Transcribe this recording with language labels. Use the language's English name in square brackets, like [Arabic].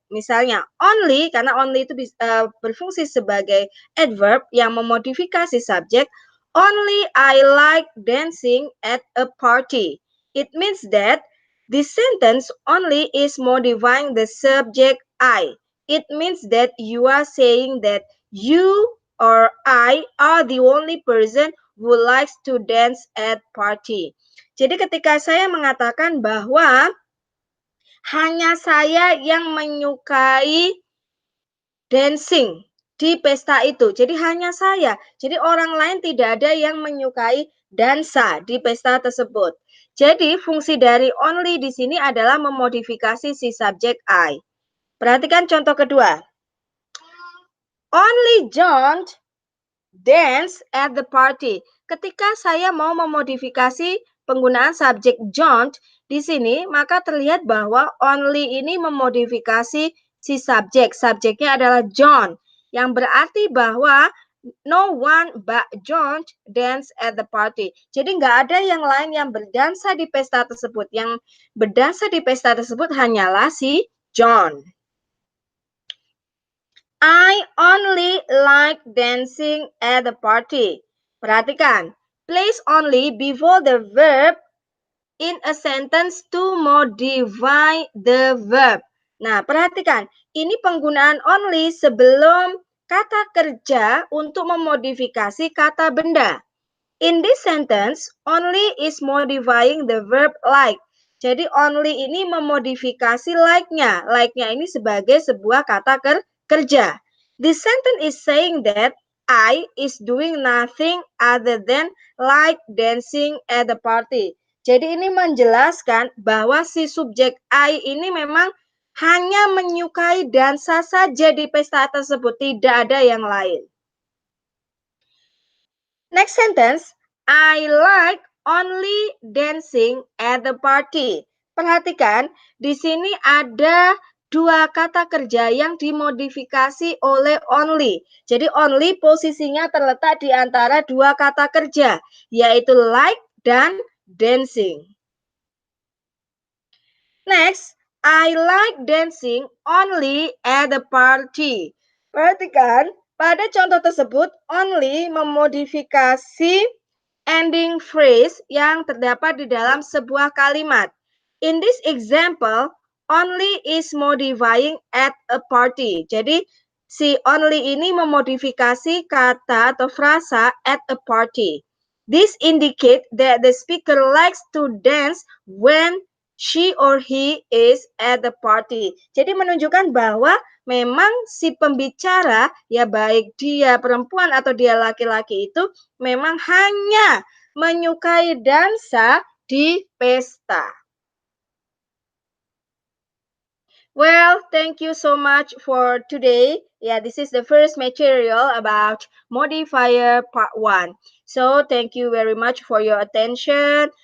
[Indonesian] Misalnya only, karena only itu berfungsi sebagai adverb yang memodifikasi subjek. [English] Only I like dancing at a party. It means that this sentence only is modifying the subject I. It means that you are saying that you or I are the only person who likes to dance at party. [Indonesian] Jadi ketika saya mengatakan bahwa hanya saya yang menyukai dancing di pesta itu. Jadi hanya saya. Jadi orang lain tidak ada yang menyukai dansa di pesta tersebut. Jadi fungsi dari only di sini adalah memodifikasi si subjek I. Perhatikan contoh kedua. [English] Only John dance at the party. [Indonesian] Ketika saya mau memodifikasi penggunaan subjek John di sini, maka terlihat bahwa only ini memodifikasi si subjek. Subjeknya adalah John, yang berarti bahwa [English] no one but John dance at the party. [Indonesian] Jadi nggak ada yang lain yang berdansa di pesta tersebut. Yang berdansa di pesta tersebut hanyalah si John. [English] I only like dancing at the party. Perhatikan, place only before the verb in a sentence to modify the verb. [Indonesian] Nah, perhatikan, ini penggunaan only sebelum kata kerja untuk memodifikasi kata benda. [English] In this sentence, only is modifying the verb like. [Indonesian] Jadi only ini memodifikasi like-nya. Like-nya ini sebagai sebuah kata kerja. [English] This sentence is saying that I is doing nothing other than like dancing at the party. [Indonesian] Jadi ini menjelaskan bahwa si subjek I ini memang hanya menyukai dansa saja di pesta tersebut, tidak ada yang lain. [English] Next sentence, I like only dancing at the party. [Indonesian] Perhatikan, di sini ada dua kata kerja yang dimodifikasi oleh only. Jadi only posisinya terletak di antara dua kata kerja, yaitu like dan dancing. [English] Next, I like dancing only at the party. [Indonesian] Perhatikan, pada contoh tersebut, only memodifikasi ending phrase yang terdapat di dalam sebuah kalimat. [English] In this example, only is modifying at a party. [Indonesian] Jadi, si only ini memodifikasi kata atau frasa at a party. [English] This indicate that the speaker likes to dance when she or he is at the party. [Indonesian] Jadi menunjukkan bahwa memang si pembicara, ya baik dia perempuan atau dia laki-laki itu memang hanya menyukai dansa di pesta. [English] Well, thank you so much for today. Yeah, this is the first material about modifier part 1. So, thank you very much for your attention.